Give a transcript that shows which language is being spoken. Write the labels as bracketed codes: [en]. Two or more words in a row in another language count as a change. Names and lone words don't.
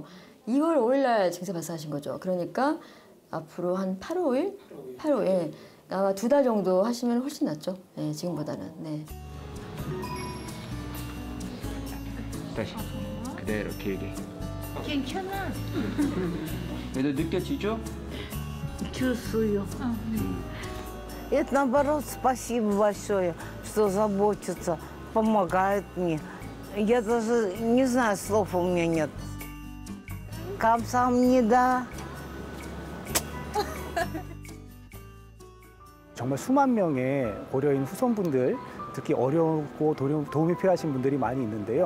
[ko] 2월 5일 날 증세 발생하신 거죠. 그러니까 앞으로 한 8일 아마 2달 정도 하시면 훨씬 낫죠. 네, 지금보다는. 네. 다시 그대로 길게. 괜찮아. 그래도 느껴지죠? [ru] Чувствую. Это наоборот, спасибо большое, что заботится, помогает мне. Я даже не знаю, слов у меня нет. [ko] 감사합니다. 정말 수만 명의 고려인 후손분들, 특히 어렵고 도움이 필요하신 분들이 많이 있는데요.